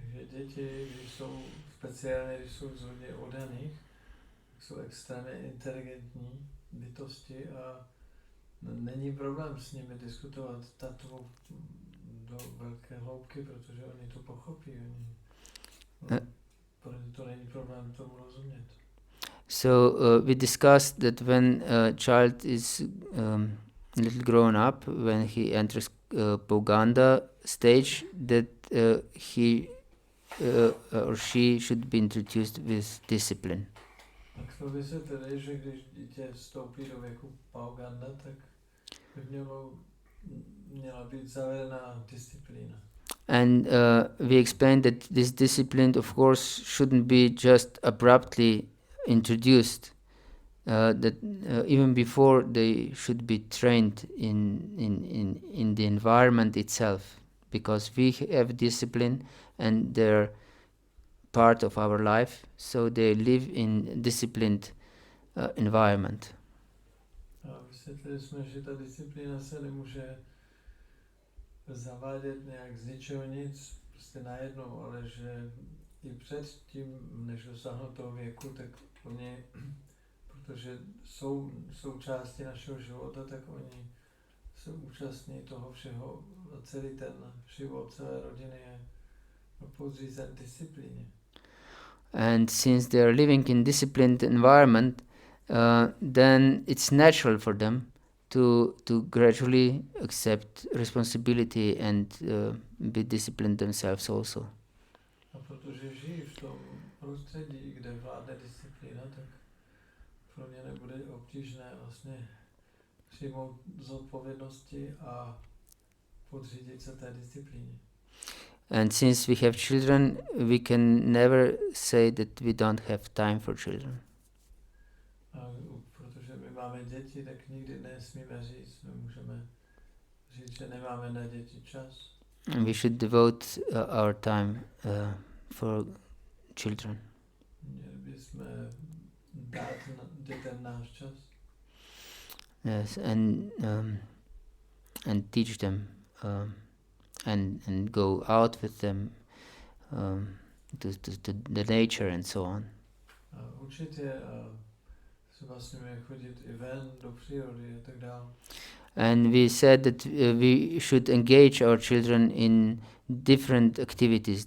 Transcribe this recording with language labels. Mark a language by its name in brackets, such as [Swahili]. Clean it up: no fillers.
[Czech] Děti, když jsou speciálně, když jsou z hodně oddaných, jsou extrémně inteligentní bytosti a není problém s nimi diskutovat tatvu do velké hloubky, protože oni to pochopí. Protože to není problém tomu rozumět. [English] So we discussed that when a child is little grown up, when he enters Poganda stage, that he or she should be introduced with discipline. [Czech] Tak jsme vysvětlili, že když dítě vstoupí do věku Poganda, tak by měla být zavedená disciplína. [English] And we explained that this discipline, of course, shouldn't be just abruptly introduced. That even before they should be trained in the environment itself, because we have discipline and they're part of our life, so they live in disciplined environment. [Czech] A vysvětlili jsme, že ta disciplína se nemůže zavádět nějak z ničeho nic, prostě najednou, ale že i před tím, než dosáhnou toho věku, tak oni, protože jsou součástí našeho života, tak oni se účastní toho všeho a celý ten život, celé rodiny je podřízen disciplíně. [English] And since they are living in disciplined environment, then it's natural for them to gradually accept responsibility and be disciplined themselves also. [Czech] A protože žijí v tom prostředí, kde vládne disciplína, tak pro ně nebude obtížné vlastně přijmout zodpovědnosti a podřídit se té disciplíně. [English] And since we have children, we can never say that we don't have time for children. [Czech] A protože my máme děti, tak nikdy nesmíme říct, můžeme říct, že nemáme na děti čas. [English] And we should devote our time for children. [Czech] Měli bychom dát dětem náš čas. [English] Yes, and teach them and go out with them to the nature and so on. [Czech] A učit je a se vlastně chodit i ven do přírody a tak dále. [English] And we said that we should engage our children in different activities.